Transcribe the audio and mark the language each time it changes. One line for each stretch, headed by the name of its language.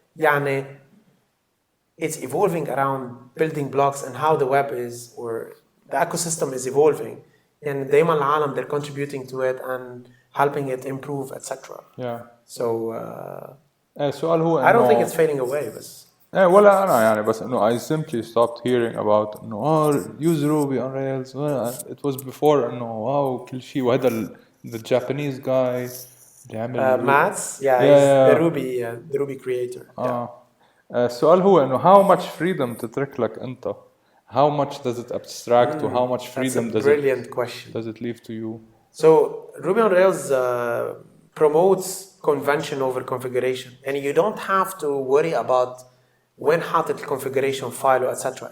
Arabic: يعني
English: it's evolving around building blocks and how the web is or the ecosystem is evolving. And
Arabic: دايما العالم
English: they're contributing to it and helping it improve etc. Yeah. So
Arabic: السؤال هو
English: I don't think it's fading away
Arabic: بس. ولا أنا يعني بس إنه
English: I simply stopped hearing about
Arabic: إنه
English: use Ruby on Rails. It was before
Arabic: إنه واو كل شيء. وهذا
English: the Japanese guy
Arabic: اللي عمل
English: Mats he's the Ruby creator.
Arabic: السؤال هو إنه
English: how much freedom
Arabic: تترك لك أنت.
English: How much does it abstract to how much freedom does it leave to you? So Ruby on Rails promotes convention over configuration, and you don't have to worry about when
Arabic: حاطط
English: configuration file etc.